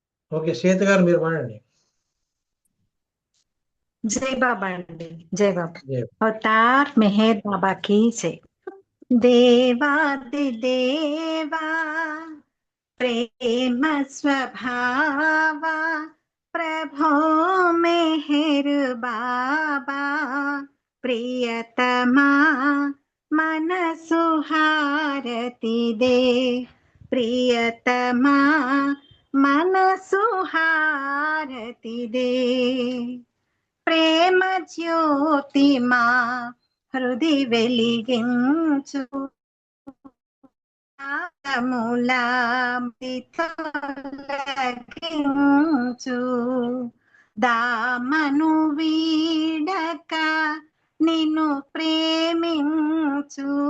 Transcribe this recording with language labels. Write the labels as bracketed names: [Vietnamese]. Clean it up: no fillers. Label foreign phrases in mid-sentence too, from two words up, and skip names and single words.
[Telugu] ఓకే, సీత గారు మీరు పాడండి. [Hindi] जय बाबा अंडी जय बाबा [Telugu] జై [Hindi] अवतार मेहर बाबा की जय देवादि देवा प्रेम स्वभावा प्रभो मेहर बाबा प्रियतमा मन सुहारती दे प्रियतमा मन सुहारती दे [Telugu] ప్రేమ జ్యోతి మా హృది వెలిగించు తొలగించు దామను వీడక నిన్ను ప్రేమించు